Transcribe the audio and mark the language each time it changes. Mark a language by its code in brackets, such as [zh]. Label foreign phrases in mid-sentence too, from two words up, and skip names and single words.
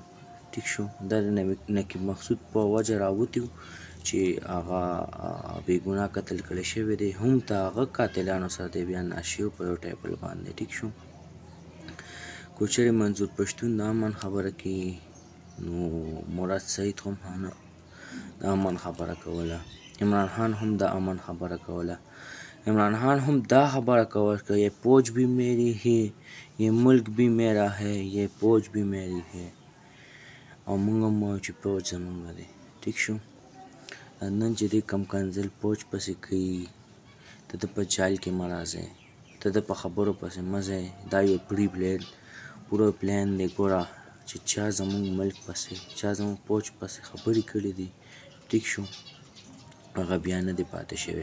[ps] ټیک شو، دا د نقیب مقصود په وجه راوتي و چې هغه بې ګناه قتل کړی شوی دی، هم د هغه قاتلانو سره دی بیا ناست شوي په یو ټیبل باندې. ټیک شو، که چېرې منظور پښتون د امن خبره کوي نو مراد سعید هم د امن خبره کوله، عمران خان هم د امن خبره کوله. عمران خان هم دا خبره کوله [ur] که یہ فوج بھی میری ہے، یہ ملک بھی میرا ہے، یہ فوج بھی میری ہے. [ps] او موږ هم وایو چې فوج زموږ دی. ټیک شو، نن چې دې کم کنځل فوج پسې کوي ته د په جال کې مه راځئ، ته د په خبرو پسې مه ځئ. دا یو پوره پلان دی. ګوره چې چا زموږ ملک پسې چا زموږ فوج پسې خبرې کړي دي، ټیک شو، هغه بیا نه دی پاتې شوی.